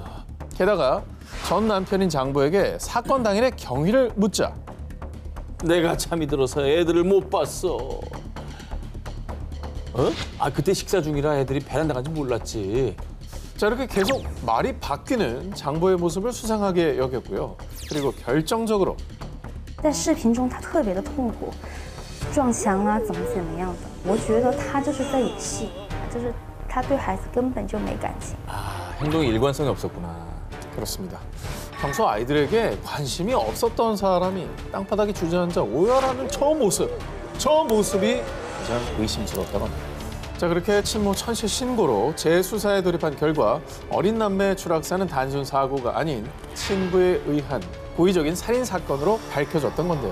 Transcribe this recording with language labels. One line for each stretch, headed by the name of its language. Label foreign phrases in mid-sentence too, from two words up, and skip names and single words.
Korean: 게다가 전 남편인 장보에게 사건 당일의 경위를 묻자 내가 잠이 들어서 애들을 못 봤어. 어? 아, 그때 식사 중이라 애들이 베란다 간지 몰랐지. 자, 이렇게 계속 말이 바뀌는 장보의 모습을 수상하게 여겼고요. 그리고 결정적으로
Chinese: 在视频中他特别的痛苦，撞墙啊，怎么样的？我觉得他就是在演戏，就是他对孩子根本就没感情。
Korean: 아, 행동에 일관성이 없었구나. 그렇습니다. 평소 아이들에게 관심이 없었던 사람이 땅바닥에 주저앉아 오열하는 저 모습이 가장 의심스럽다고 합니다. 자, 그렇게 친모 천씨 신고로 재수사에 돌입한 결과 어린 남매의 추락사는 단순 사고가 아닌 친부에 의한 고의적인 살인 사건으로 밝혀졌던 건데요.